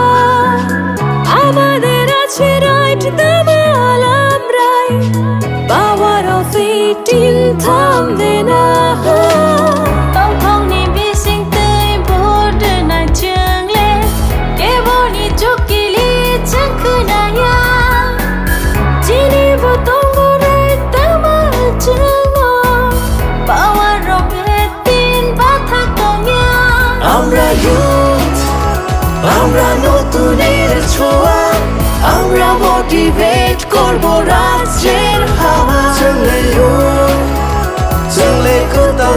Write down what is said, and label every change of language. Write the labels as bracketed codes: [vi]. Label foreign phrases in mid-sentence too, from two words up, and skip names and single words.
[bn] আমাদের আছে রাইট দামাল আমরাই, [en] power of 18 [bn] থামবে না। [trp] Tongthongni bisingtei border na jungle, keboni chokili changkhnaya, jini botongore tamal chungo, [en] power of 18 [trp] bathakongya। [bn] আমরা ইউথ আমরা নতুনের ছোঁয়া আমরা মোটিভেট করব রাজ্যের হাওয়া চলে কোথাও